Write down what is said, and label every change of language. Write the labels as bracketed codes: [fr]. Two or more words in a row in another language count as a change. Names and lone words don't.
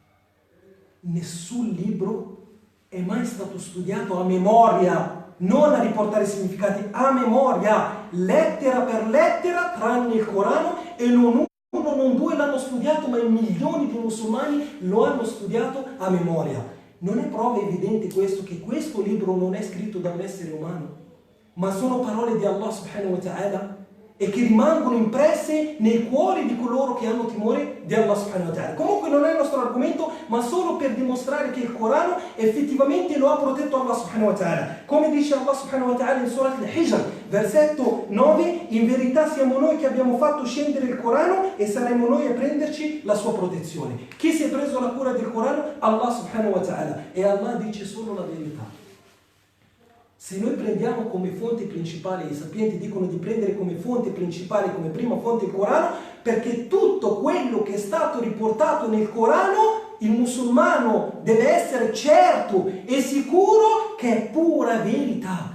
[it] Nessun libro è mai stato studiato a memoria, non a riportare significati, a memoria, lettera per lettera, tranne il Corano, e non uno, non due l'hanno studiato, ma milioni di musulmani lo hanno studiato a memoria. Non è prova evidente questo, che questo libro non è scritto da un essere umano, ma sono parole di Allah [ar] سبحانه وتعالى, [it] e che rimangono impresse nei cuori di coloro che hanno timore di Allah [ar] سبحانه وتعالى. [it] Comunque non è il nostro argomento, ma solo per dimostrare che il Corano effettivamente lo ha protetto Allah [ar] سبحانه وتعالى. [it] Come dice Allah [ar] سبحانه وتعالى [it] in Surat al-Hijr, versetto 9, in verità siamo noi che abbiamo fatto scendere il Corano e saremo noi a prenderci la sua protezione. Chi si è preso la cura del Corano? Allah [ar] سبحانه وتعالى. [it] E Allah dice solo la verità. Se noi prendiamo come fonte principale, i sapienti dicono di prendere come fonte principale, come prima fonte il Corano, perché tutto quello che è stato riportato nel Corano, il musulmano deve essere certo e sicuro che è pura verità.